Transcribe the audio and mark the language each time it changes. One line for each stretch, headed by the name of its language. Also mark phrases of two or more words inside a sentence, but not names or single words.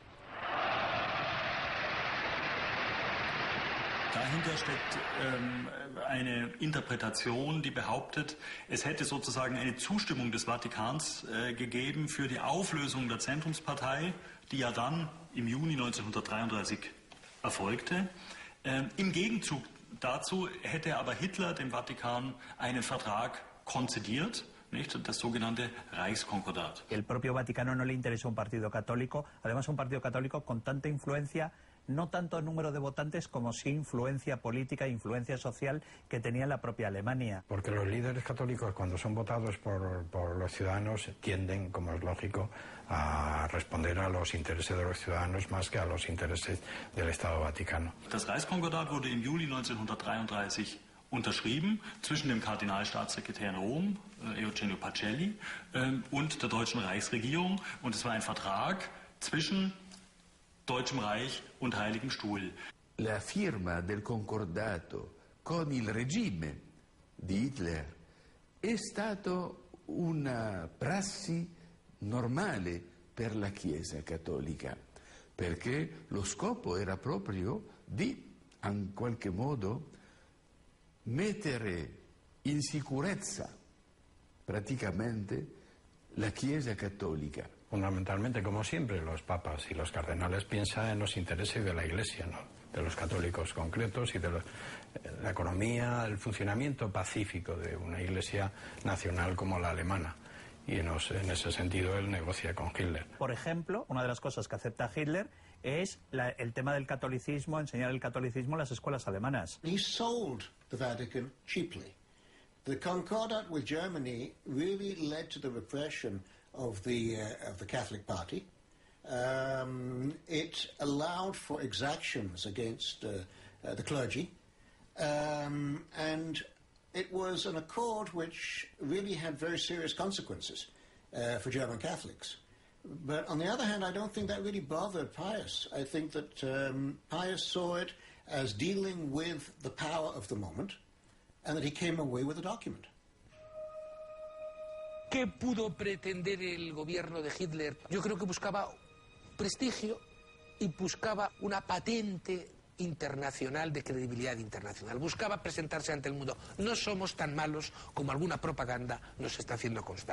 German: Dahinter steckt eine Interpretation, die behauptet, es hätte sozusagen eine Zustimmung des Vatikans gegeben für die Auflösung der Zentrumspartei, die ja dann im Juni 1933 erfolgte. Im Gegenzug dazu hätte aber Hitler dem Vatikan einen Vertrag konzediert, nicht? Das sogenannte Reichskonkordat.
Spanish: El propio Vaticano no le interesó un partido católico, además un partido católico con tanta influencia, no tanto número de votantes como sí influencia política e influencia social que tenía la propia Alemania. Porque los líderes católicos, cuando son votados por los ciudadanos, tienden, como es lógico, a responder a los intereses de los ciudadanos más que a los intereses del Estado Vaticano.
German: Das Reichskonkordat wurde im Juli 1933 unterschrieben zwischen dem Kardinalstaatssekretär in Rom, Eugenio Pacelli, und der deutschen Reichsregierung. Und es war ein Vertrag zwischen Deutschem Reich und Heiligem Stuhl.
Italian: La firma del concordato con il regime di Hitler è stato una prassi normale per la Chiesa cattolica, perché lo scopo era proprio di, in qualche modo, mettere in sicurezza praticamente la Chiesa cattolica.
Spanish: Fundamentalmente, como siempre, los papas y los cardenales piensan en los intereses de la Iglesia, ¿no? De los católicos concretos y de la economía, el funcionamiento pacífico de una Iglesia nacional como la alemana. Y en ese sentido él negocia con Hitler. Por ejemplo, una de las cosas que acepta Hitler es el tema del catolicismo, enseñar el catolicismo en las escuelas alemanas.
English: He sold the Vatican cheaply. The Concordat with Germany really led to the repression of the Catholic Party. It allowed for exactions against the clergy, and it was an accord which really had very serious consequences for German Catholics. But on the other hand, I don't think that really bothered Pius. I think that Pius saw it as dealing with the power of the moment, and that he came away with a document.
Spanish: ¿Qué pudo pretender el gobierno de Hitler? Yo creo que buscaba prestigio y buscaba una patente internacional de credibilidad internacional. Buscaba presentarse ante el mundo. No somos tan malos como alguna propaganda nos está haciendo constar.